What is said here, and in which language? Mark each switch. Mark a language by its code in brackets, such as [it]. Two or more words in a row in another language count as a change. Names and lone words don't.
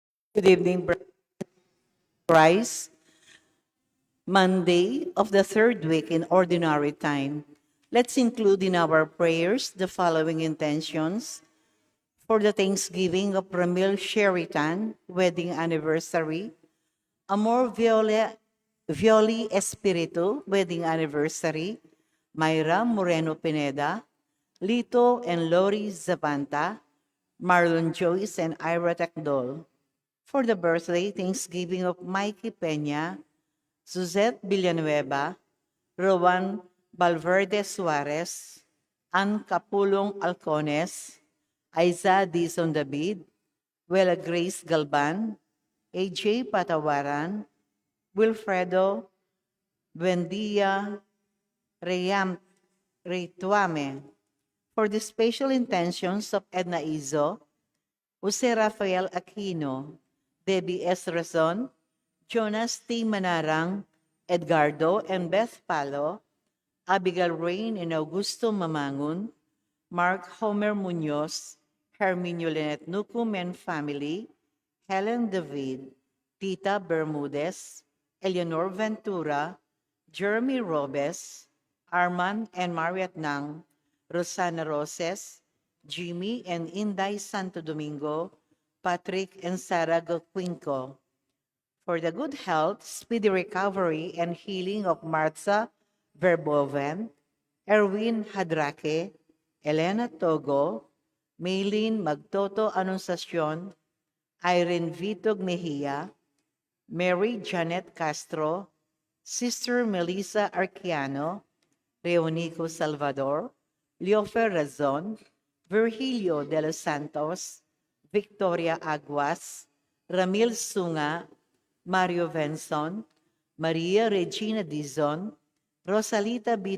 [en] Good evening, Bryce. Monday of the third week in Ordinary Time. Let's include in our prayers the following intentions for the Thanksgiving of Ramil Sheridan wedding anniversary, Amor Violi Espiritu wedding anniversary, Myra Moreno Pineda, Lito and Lori Zavanta, Marlon Joyce and Ira Tacdol. For the birthday Thanksgiving of Mikey Peña, Suzette Villanueva, Rowan Valverde Suarez, Ann Capulong Alcones, Aiza Dizon David, Wela Grace Galban, AJ Patawaran, Wilfredo Buendia Reyam Reytuame. For the special intentions of Edna Izo, Jose Rafael Aquino, Debbie S. Razon, Jonas T. Manarang, Edgardo and Beth Palo, Abigail Rain and Augusto Mamangun, Mark Homer Munoz, Herminio Lynette Nucum and family, Helen David, Tita Bermudez, Eleanor Ventura, Jeremy Robes, Arman and Mariat Nang, Rosana Roses, Jimmy and Inday Santo Domingo, Patrick and Sarah Goquinco. For the good health, speedy recovery, and healing of Martha Verboven, Erwin Hadrake, Elena Togo, Maylene Magtoto Anunciacion, Irene Vitog Mejia, Mary Janet Castro, Sister Melissa Arquiano, Reonico Salvador, Leofer Razon, Virgilio de los Santos, Victoria Aguas, Ramil Sunga, Mario Venson, Maria Regina Dizon, Rosalita B.